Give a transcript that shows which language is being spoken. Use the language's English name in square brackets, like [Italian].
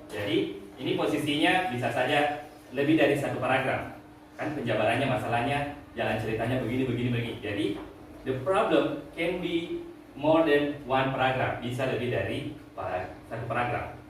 [Indonesian] Jadi ini posisinya bisa saja lebih dari satu paragraf. Kan penjabarannya, masalahnya, jalan ceritanya begini. [English] Jadi the problem can be more than one paragraph. [Indonesian] Bisa lebih dari satu paragraf.